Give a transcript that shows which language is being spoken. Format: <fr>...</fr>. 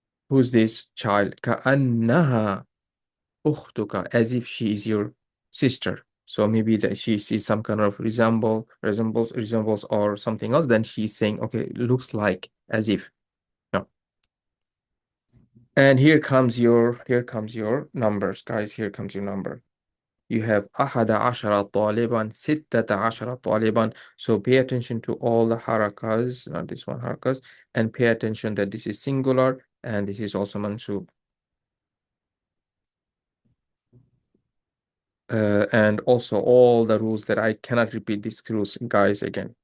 <en>Who's this child?</en> <ar>كأنها أختك,</ar> <en>as if she is your sister. So maybe that she sees some kind of resembles or something else. Then she's saying, okay, looks like, as if. No. And here comes your numbers, guys. Here comes your number. You have</en> <ar>أحد عشر طالبا ستة عشر طالبا.</ar> <en>So pay attention to all the harakas, not this one harakas, and pay attention that this is singular and this is also mansub. And also all the rules that I cannot repeat these rules, guys, again.</en>